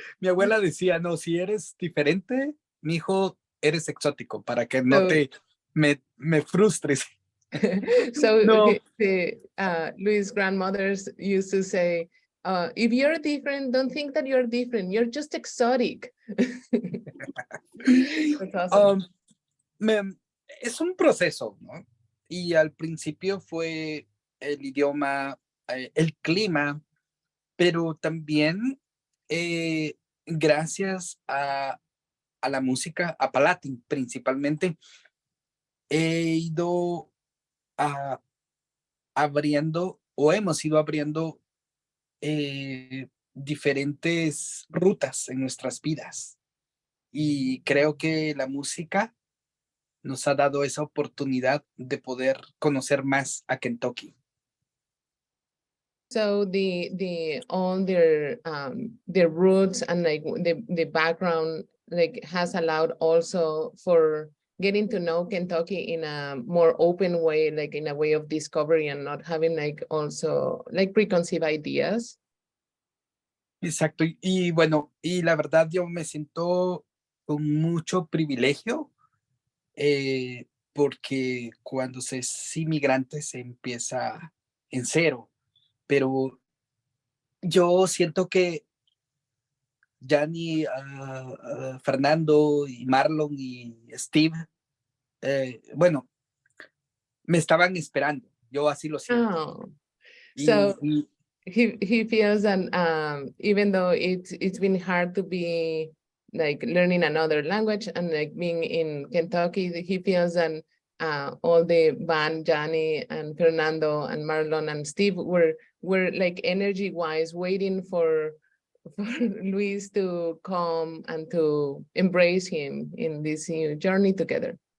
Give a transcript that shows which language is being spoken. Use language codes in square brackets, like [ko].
[es] Mi abuela decía, no, si eres diferente, mi hijo, eres exótico para que no me frustres. [en] So No. Luis' grandmothers used to say, if you're different, don't think that you're different. You're just exotic. That's awesome. [es] Es un proceso, ¿no? Y al principio fue el idioma, el clima, pero también gracias a la música Appalatin principalmente, he ido abriendo o hemos ido abriendo diferentes rutas en nuestras vidas. y creo que la música nos ha dado esa oportunidad de poder conocer más a Kentucky. [en] So the all their roots and like the background like has allowed also for getting to know Kentucky in a more open way, like in a way of discovery and not having like also like preconceived ideas. [es] Exacto. Y bueno, y la verdad yo me siento con mucho privilegio porque cuando se es inmigrante se empieza en cero, pero yo siento que Yani, Fernando y Marlon y Steve, bueno, me estaban esperando, yo así lo siento. Oh, Y, [en] so [es] y [en] he feels that even though it's been hard to be like learning another language and like being in Kentucky, he feels that all the band, Yani and Fernando and Marlon and Steve were like energy wise waiting for Luis to come and to embrace him in this new journey together.